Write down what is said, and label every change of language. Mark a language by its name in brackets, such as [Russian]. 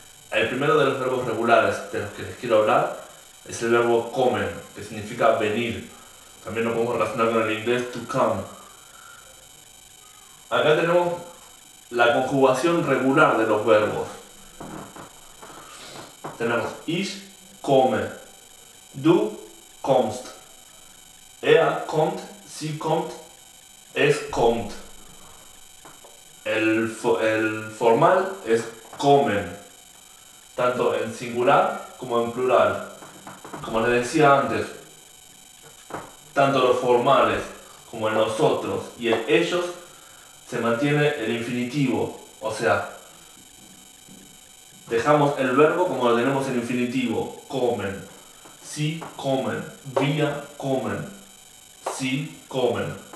[Spanish] El primero de los verbos regulares de los que les quiero hablar es el verbo kommen, que significa venir. También lo podemos relacionar con el inglés to come. Acá tenemos la conjugación regular de los verbos. Tenemos [German] ich komme, du kommst, er kommt, sie kommt, es kommt. [Spanish] El formal es kommen, tanto en singular como en plural. Como les decía antes, tanto los formales como el nosotros y el ellos se mantiene el infinitivo, o sea, dejamos el verbo como lo tenemos en infinitivo, [German] kommen, sie kommen, wir kommen, sie kommen.